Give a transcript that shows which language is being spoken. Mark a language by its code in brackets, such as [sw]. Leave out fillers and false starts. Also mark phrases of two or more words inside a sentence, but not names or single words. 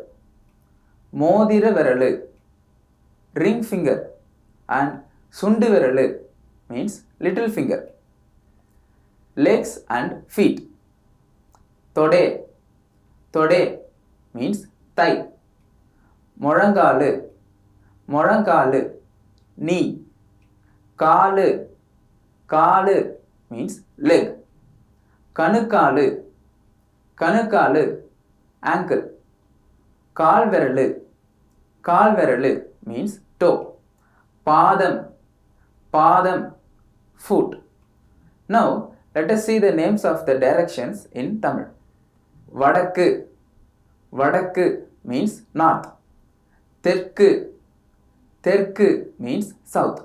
[ta] மோதிர விரலு, [en] ring finger. And [ta] சுண்டு விரலு [en] means little finger. Legs and feet. [ta] தொடை, தொடை [en] means thigh. [ta] முழங்காலு, முழங்காலு, [en] knee. [ta] காலு, காலு [en] means leg. [ta] கணுக்காலு, கணுக்காலு, [en] ankle. [ta] கால்விரலு, கால்விரலு [en] means toe. [ta] பாதம், பாதம், [en] foot. Now, let us see the names of the directions in Tamil. [ta] வடக்கு, வடக்கு [en] means north. [ta] தெற்கு, தெற்கு [en] means south.